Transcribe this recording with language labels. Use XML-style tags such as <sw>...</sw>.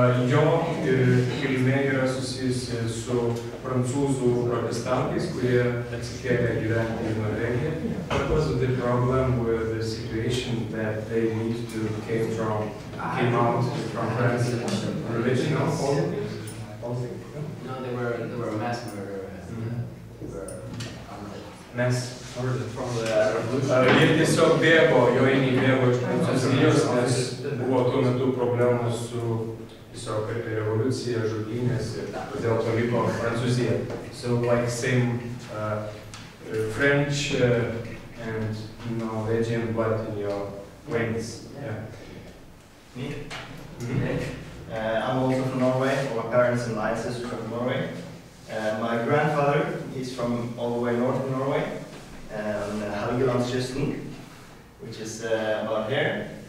<lt>Jo kilmė yra susijusi su prancūzų protestantais, kurie atsikėlė gyventi į Norvegiją.</lt> <en>What was the problem with the situation that they need to came out from France? Religion, no? Politics? No, they were a mass murder. They were Mass murder. from the revolution.</en> <lt>Jie tiesiog bėgo, jo einiai bėgo iš Prancūzijos, nes buvo tuo metu problemų su tiesiog revoliucija, žudynės ir todėl paliko Prancūziją.</lt> <en>So like same French and Norwegian blood in your veins. Yeah. Me? Mhm. I'm also from Norway. My parents and my ancestors are from Norway. My grandfather is from all the way north of Norway, Helgelandskysten, which is about here.</en>